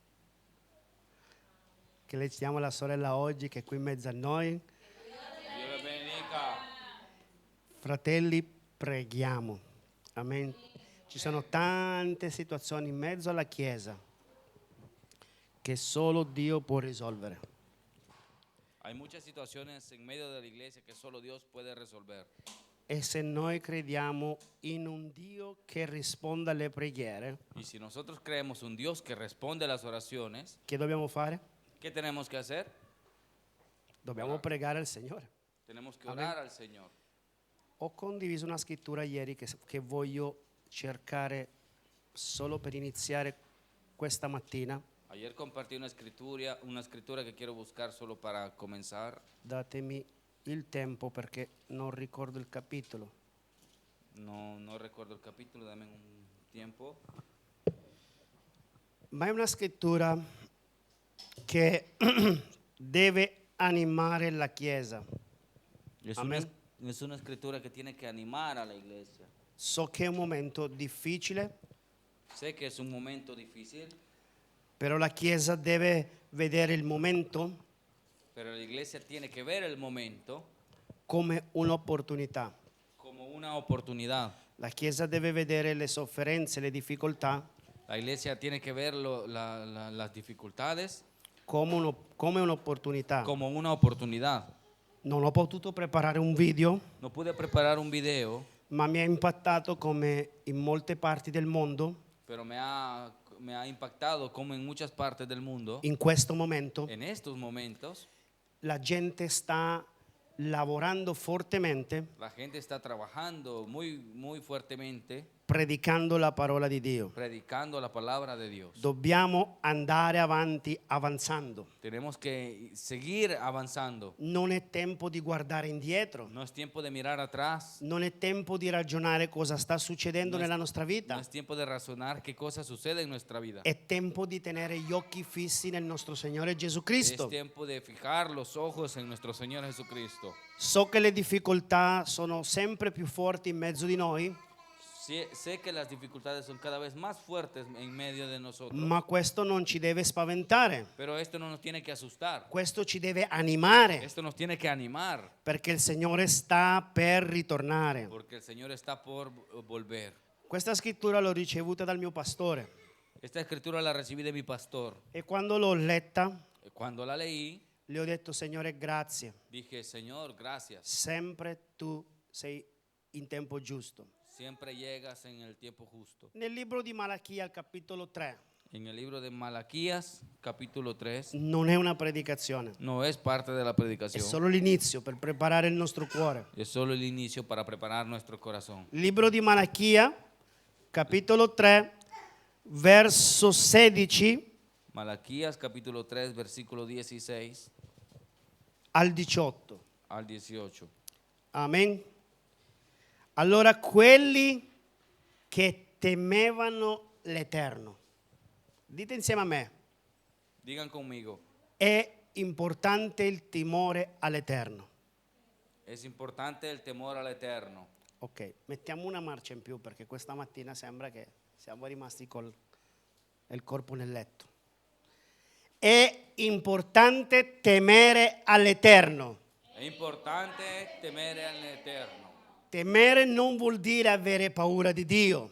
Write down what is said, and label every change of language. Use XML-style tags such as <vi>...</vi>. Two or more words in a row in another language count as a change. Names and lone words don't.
<it>Che le diciamo alla sorella oggi che è qui in mezzo a noi? Dio la benedica. Fratelli, preghiamo. Amen. Ci sono tante situazioni in mezzo alla Chiesa che solo Dio può risolvere.</it> <es>Hay muchas situaciones en medio de la iglesia que solo Dios puede resolver.</es> <it>E se noi crediamo in un Dio che risponda alle preghiere,</it> <es>Y si nosotros creemos un Dios que responde a las oraciones,</es> <it>che dobbiamo fare?</it> <es>¿qué tenemos que hacer?</es> <it>Dobbiamo pregare al Signore.</it> <es>Tenemos que orar al Señor.</es> <it>Ho condiviso una scrittura ieri che voglio cercare solo per iniziare questa mattina.</it> <es>Ayer compartí una escritura que quiero buscar solo para comenzar.</es> <it>Datemi il tempo perché non ricordo il capitolo.</it> <es>No recuerdo el capítulo, dame un tiempo.</es> <it>Ma è una scrittura che deve animare la Chiesa. Amen.</it> <es>Es una escritura que tiene que animar a la iglesia.</es> <it>So che è un momento difficile,</it> <es>Sé que es un momento difícil,</es> <it>però la Chiesa deve vedere il momento</it> <es>pero la iglesia tiene que ver el momento</es> <it>come un'opportunità.</it> <es>como una oportunidad.</es> <it>La Chiesa deve vedere le sofferenze, le difficoltà</it> <es>La iglesia tiene que ver las dificultades</es> <it>come un'opportunità.</it> <es>como una oportunidad.</es> <it>Non ho potuto preparare un video,</it> <es>No pude preparar un video,</es> <it>ma mi ha impattato come in molte parti del mondo,</it> <es>pero me ha impactado como en muchas partes del mundo,</es> <it>in questo momento,</it> <es>en estos momentos,</es> <it>la gente sta lavorando fortemente,</it> <es>la gente está trabajando muy fuertemente,</es> <it>predicando la parola di Dio.</it> <es>predicando la palabra de Dios.</es> <it>Dobbiamo andare avanti avanzando.</it> <es>Tenemos que seguir avanzando.</es> <it>Non è tempo di guardare indietro.</it> <es>No es tiempo de mirar atrás.</es> <it>Non è tempo di ragionare cosa sta succedendo nella nostra</it> <es>No</es> <it>vita.</it> <es>es tiempo de razonar qué cosa sucede en nuestra vida.</es> <it>È tempo di tenere gli occhi fissi nel nostro Signore Gesù</it> <es>Es</es> <it>Cristo.</it> <es>tiempo de fijar los ojos en nuestro Señor Jesucristo.</es> <it>So che le difficoltà sono sempre più forti in mezzo di noi,</it> <es>Sé que las dificultades son cada vez más fuertes en medio de nosotros,</es> <it>ma questo non ci deve spaventare.</it> <es>pero esto no nos tiene que asustar.</es> <it>Questo ci deve animare,</it> <es>Esto nos tiene que animar,</es> <it>perché il Signore sta per ritornare.</it> <es>porque el Señor está por volver.</es> <it>Questa scrittura l'ho ricevuta dal mio pastore</it> <es>Esta escritura la recibí de mi pastor.</es> <it>e quando l'ho letta</it> <es>Cuando la leí,</es> <it>le ho detto: Signore, grazie.</it> <es>dije, Señor, gracias.</es> <it>Sempre tu sei in tempo giusto.</it> <es>Siempre llegas en el tiempo justo.</es> <it>Nel libro di Malachia, al capitolo 3,</it> <es>En el libro de Malaquías, capítulo 3,</es> <it>non è una predicazione,</it> <es>no es parte de la</es> <it>è</it> <es>predicación.</es> <it>solo l'inizio per preparare il nostro cuore.</it> <es>Es solo el inicio para preparar nuestro corazón.</es> <it>Libro di Malachia, capitolo 3, verso 16</it> <es>Malaquías, capítulo 3, versículo 16</es> <it>al 18.</it> <es>al 18.</es> <it>Amen. Allora, quelli che temevano l'Eterno, dite insieme a me,</it> <es>Digan conmigo,</es> <it>è importante il timore all'Eterno.</it> <es>es importante el temor al Eterno.</es> <it>Ok, mettiamo una marcia in più perché questa mattina sembra che siamo rimasti con il corpo nel letto. È importante temere all'Eterno. Es È importante temere all'Eterno. Temere non vuol dire avere paura di Dio,</it>